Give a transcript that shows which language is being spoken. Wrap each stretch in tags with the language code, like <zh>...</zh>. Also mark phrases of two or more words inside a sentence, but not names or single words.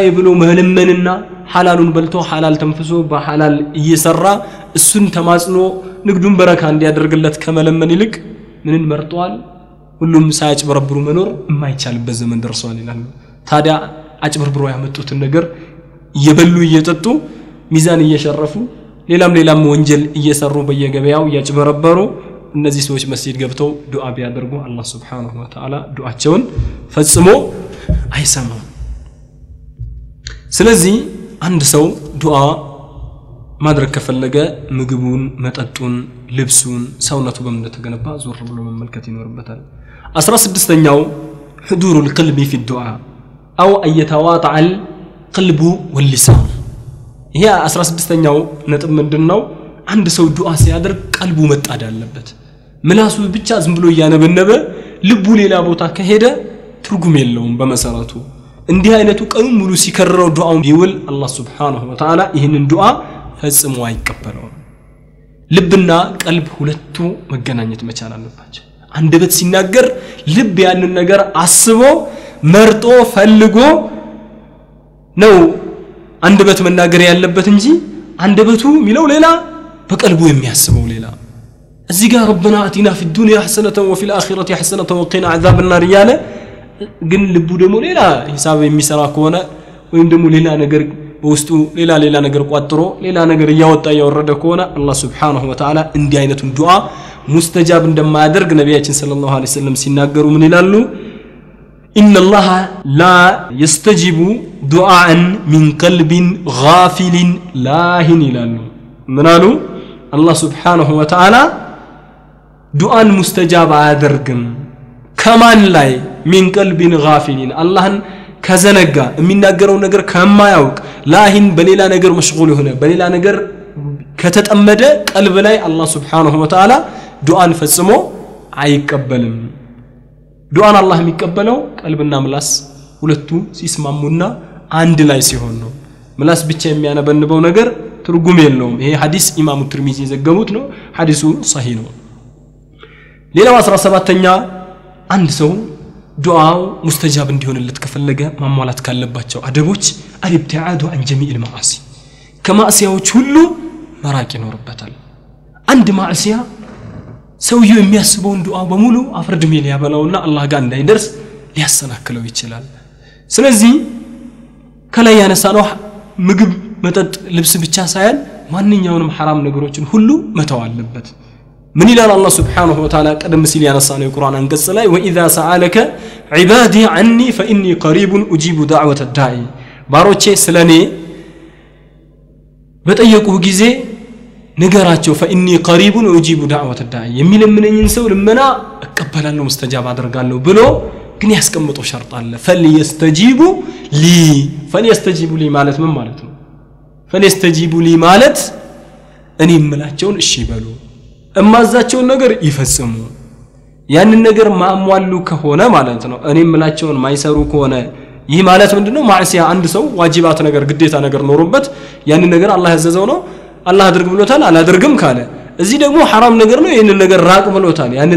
<am>ብሎ መለመንና ሐላሉን በልቶ ሐላል ተንፍሶ በሐላል እየሰራ እሱን ተማጽኖ ንግዱን በረካ እንዲያደርግለት ከመለመን ይልቅ ምንን መርጧል ሁሉም ሳያጭበረብሩ መኖር የማይቻልበት ዘመን ደርሷል ይላል ታዲያ አጭበርብሮ ያመጡትን ነገር እየበሉ እየጠጡ ሚዛን እየሸረፉ ሌላም ወንጀል እየሰሩ በየገበያው ያጭበረበሩ እነዚህ ሰዎች መስጂድ ገብተው ዱዓ ቢያደርጉ አላህ</am> <ar>سبحانه وتعالى</ar> <am>ዱዓቸውን ፈጽሞ አይሰማም ስለዚህ አንድ ሰው ዱዓ ማድረግ ከፈለገ ምግቡን መጠጡን ልብሱን ሰውነቱ በምን እንደተገነባ ዞር ብሎ መመልከት ይኖርበታል 16ኛው</am> <ar>حضور القلب في الدعاء او ان يتواضع القلب واللسان</ar> <am>ይሄ 16ኛው ነጥብ ምንድነው አንድ ሰው ዱዓ ሲያደርግ ቀልቡ መጣድ አለበት ምላሱ ብቻ ዝም ብሎ ያነበነበ ልቡ ሌላ ቦታ ከሄደ ትርጉም የለውም በመሰረቱ እንዲህ አይነቱ ቀኑ ሙሉ ሲከረረው ዱዓውን ይውል አላህ</am> <ar>سبحانه وتعالى</ar> <am>ይሄንን ዱዓ ፈጽሞ አይቀበለው ልብና ቀልብ ሁለቱ መገናኘት መቻል አለባቸው አንደበት ሲናገር ልብ ያንን ነገር አስቦ መርጦ ፈልጎ ነው አንደበት መናገር ያለበት እንጂ አንደበቱ ሚለው ሌላ በቀልቡ የሚያስበው ሌላ እዚህ ጋር</am> <ar>ربنا اتنا في الدنيا حسنه وفي الاخره حسنه وقنا عذاب النار</ar> <am>ያለ ግን ልቡ ደግሞ ሌላ ሂሳብ የሚሰራ ከሆነ ወይም ደግሞ ሌላ ነገር በውስጡ ሌላ ነገር ቋጥሮ ሌላ ነገር ያወጣ ያወረደ ከሆነ አላህ</am> <ar>سبحانه وتعالى</ar> <am>እንዲህ አይነቱን ዱዓ ሙስተጃብ እንደማያደርግ ነብያችን</am> <ar>صلى الله عليه</ar> <am>ወሰለም ሲናገሩ ምን ይላሉ</am> <ar>إن الله لا يستجيب دعاء من قلب غافل لاهٍ</ar> <am>ይላሉ ምናሉ አላህ</am> <ar>سبحانه وتعالى</ar> <am>ዱዓን ሙስተጃብ አያደርግም ከማን ላይ</am> <ar>من قلب غافل</ar> <am>አላህን ከዘነጋ የሚናገረው ነገር ከማያውቅ ላሂን በሌላ ነገር መሽጉል ሆነ በሌላ ነገር ከተጠመደ ቀልብ ላይ አላህ</am> <ar>سبحانه وتعالى</ar> <am>ዱዓን ፈጽሞ አይቀበልም ዱዓን አላህ የሚቀበለው ቀልብና ምላስ ሁለቱ ሲስማሙና አንድ ላይ ሲሆን ነው ምላስ ብቻ የሚያነበንበው ነገር ትርጉም የለውም ይሄ ሐዲስ ኢማሙ ትርሚዚ ዘገቡት ነው ሐዲሱ صحيح ነው ሌላው 17ኛ አንድ ሰው ዱዓው ሙስተጃብ እንዲሆንለት ከፈለገ ማሟላት ካለባቸው አደቦች አልብቲዓዱ</am> <ar>عن جميع المعاصي</ar> <am>ከማዕሲያዎች ሁሉ መራቅ ይኖርበታል አንድ ማዕሲያ ሰውየው የሚያስበውን ዱዓ በሙሉ አፍርድም ያበላውና አላህ ጋር እንዳይደርስ ሊያሰናክለው ይችላል ስለዚህ ከላይ ያነሳነው ምግብ መጠጥ ልብስ ብቻ ሳይሆን ማንኛውንም حرام ነገሮችን ሁሉ መተው አለበት ምን ይላል አላህ</am> <ar>سبحانه وتعالى</ar> <am>ቀደም ሲል ያነሳነው የቁርአን አንቀጽ ላይ</am> <ar>وإذا سألك عبادي عني فإني قريب أجيب دعوة الداعي</ar> <am>ባሮቼ ስለኔ በጠየቁ ጊዜ ነገራቸው</am> <ar>فإني قريب أجيب دعوة الداعي</ar> <am>የሚለምነኝን ሰው ልመና እቀበላለሁ ሙስተጃብ አደርጋለሁ ብሎ ግን ያስቀምጠው ሸርጥ አለ</am> <ar>فليستجيبوا لي</ar> <am>ማለት ምን ማለት ነው</am> <ar>فليستجيبوا لي</ar> <am>ማለት እኔ የምላቸውን እሺ ይበሉ እማዛቸውን ነገር ይፈጽሙ ያንን ነገር ማሟሉ ከሆነ ማለት ነው እኔ የምላቸውን ማይሰሩ ከሆነ ይህ ማለት ምንድነው ማዕሲያ አንድ ሰው ዋጅባት ነገር ግዴታ ነገር ኖርበት ያንን ነገር አላህ ያዘዘው ነው አላህ አድርግ ብሎታል አላደርግም ካለ እዚህ ደግሞ حرام ነገር ነው ይሄንን ነገር ራቅ ብሎታል ያንን</am>